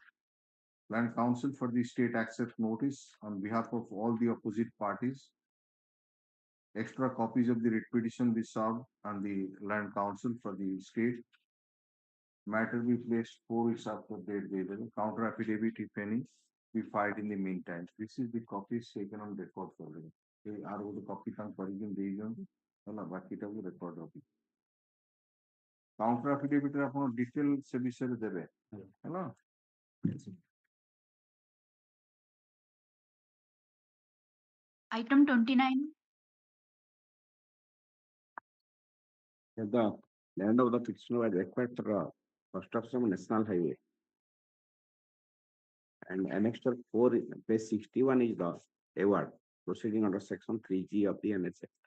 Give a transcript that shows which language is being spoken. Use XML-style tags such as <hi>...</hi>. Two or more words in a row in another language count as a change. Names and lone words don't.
<en>Land Council for the state accepts notice on behalf of all the opposite parties. Extra copies of the writ petition be served on the Land Council for the state. Matter be placed 4 weeks after date delivery. Counter affidavit, if any, be filed in the meantime. This is the copies taken on record for them.</en> <or>আর ଗୋଟେ কপি ତାଙ୍କୁ କରିକି ଦେଇଦିଅନ୍ତୁ ହେଲା ବାକିଟାକୁ ରେକର୍ଡ ରଖି କାଉଣ୍ଟର ଆଫିଡେଭିଟରେ ଆପଣ ଡିଟେଲ ସେ ବିଷୟରେ ଦେବେ ହେଲା</or> <en>Item 29. The land of the petitioner was required for construction of national highway. And annexure 4, page 61 is the award proceeding under section 3G of the NHA.</en>